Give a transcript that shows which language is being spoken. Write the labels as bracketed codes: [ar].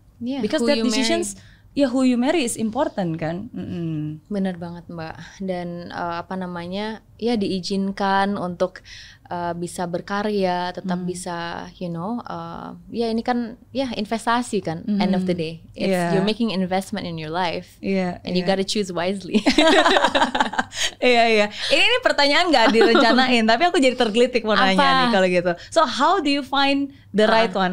[en] Because that decisions, who you marry is important kan. [id] Benar banget Mbak. Dan diizinkan untuk bisa berkarya, tetap bisa, ini kan investasi kan. [en] End of the day, you're making investment in your life, and you gotta choose wisely. [id] Iya. Ini pertanyaan nggak direncanain, tapi aku jadi tergelitik mau nanya nih kalau gitu. [en] So how do you find the right one?